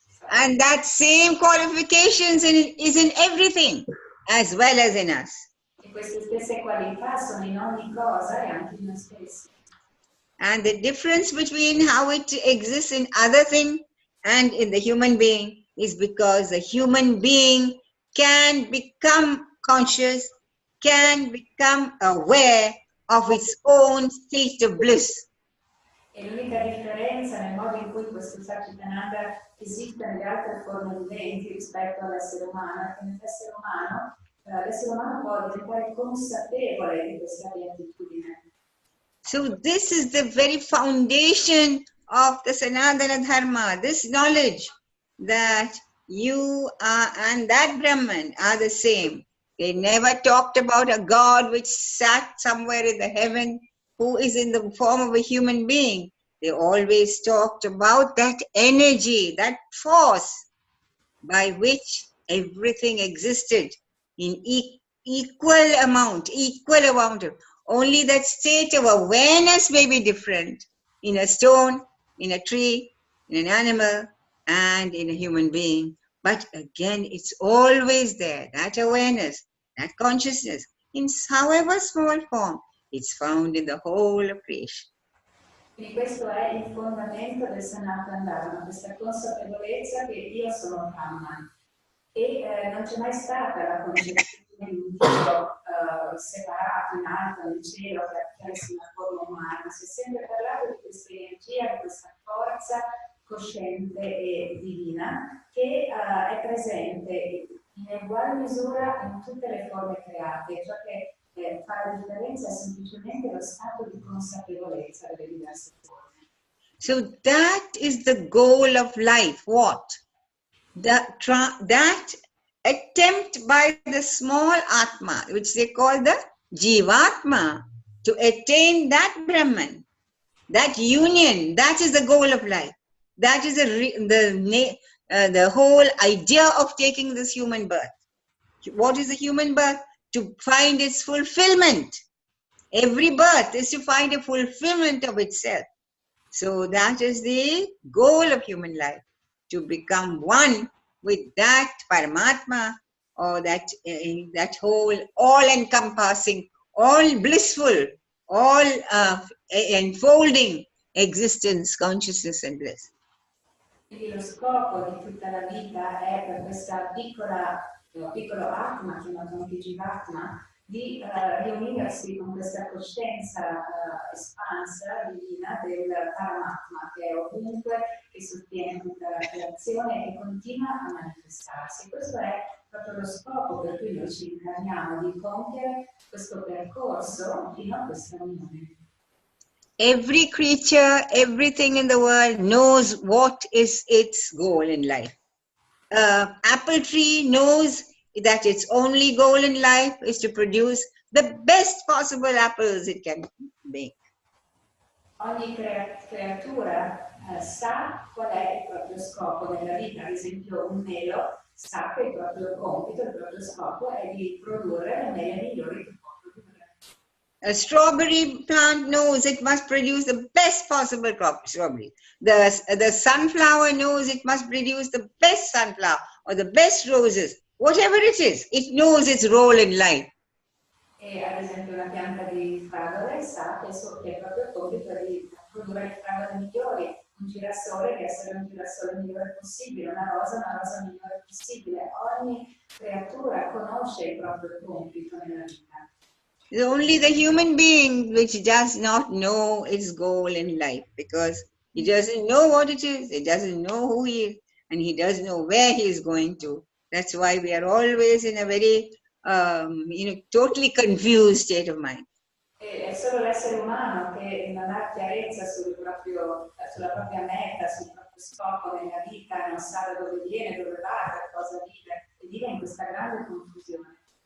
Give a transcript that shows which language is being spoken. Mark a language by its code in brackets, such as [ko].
[en] And that same qualifications is in everything as well as in us. [it] E queste stesse qualità sono in ogni cosa e anche in noi stessi. [en] And the difference between how it exists in other thing and in the human being is because the human being can become conscious, can become aware of its own state of bliss. [it] E l'unica differenza nel modo in cui questo Satchitananda esiste nelle altre forme viventi rispetto all'essere umano è che l'essere umano può diventare consapevole di questa beatitudine. [en] So this is the very foundation of the Sanatana Dharma, this knowledge that you are and that Brahman are the same. They never talked about a God which sat somewhere in the heaven who is in the form of a human being. They always talked about that energy, that force by which everything existed in equal amount. Only that state of awareness may be different in a stone, in a tree, in an animal, and in a human being. But again, it's always there, that awareness, that consciousness, in however small form, it's found in the whole of creation. [it] Quindi questo è il fondamento del Sanatan Dharma, questa consapevolezza che io sono Brahman. E non c'è mai stata la concezione di un Dio separato in alto nel cielo che avesse una forma umana. Si è sempre parlato di questa energia, di questa forza cosciente e divina che è presente in uguale misura in tutte le forme create. Ciò che fa la differenza è semplicemente lo stato di consapevolezza delle diverse forme. [en] So that is the goal of life. What? That attempt by the small Atma, which they call the Jivatma, to attain that Brahman, that union, that is the goal of life. That is the whole idea of taking this human birth. What is the human birth? To find its fulfillment. Every birth is to find a fulfillment of itself. So that is the goal of human life, to become one with that Paramatma, or that whole all-encompassing, all blissful, all enfolding existence, consciousness and bliss. [it] Quindi lo scopo di tutta la vita è per questa piccolo Atma, chiamato anche Jivatma, di riunirsi con questa coscienza espansa, divina, del Paramatma, che è ovunque, che sostiene tutta la creazione e continua a manifestarsi. Questo è proprio lo scopo per cui noi ci incarniamo, di compiere questo percorso fino a questa unione. [en] Every creature, everything in the world knows what is its goal in life. Apple tree knows that its only goal in life is to produce the best possible apples it can make. [it] Ogni creatura sa qual è il proprio scopo nella vita. Ad esempio un melo sa che il proprio compito, il proprio scopo è di produrre le mele migliori che può produrre. [en] A strawberry plant knows it must produce the best possible crop, strawberry. The sunflower knows it must produce the best sunflower or the best roses. Whatever it is, it knows its role in life. [it] E ad esempio una pianta di fragole sa che il proprio compito è di produrre le fragole migliori, un girasole che essere un girasole migliore possibile, una rosa migliore possibile. Ogni creatura conosce il proprio compito nella vita. [en] It's only the human being which does not know its goal in life, because he doesn't know what it is, he doesn't know who he is, and he doesn't know where he is going to. That's why we are always in a very, totally confused state of mind. [it] È solo l'essere umano che non ha chiarezza sulla propria meta, sul proprio scopo nella vita, non sa da dove viene, dove va, per cosa vive, e vive in questa grande confusione.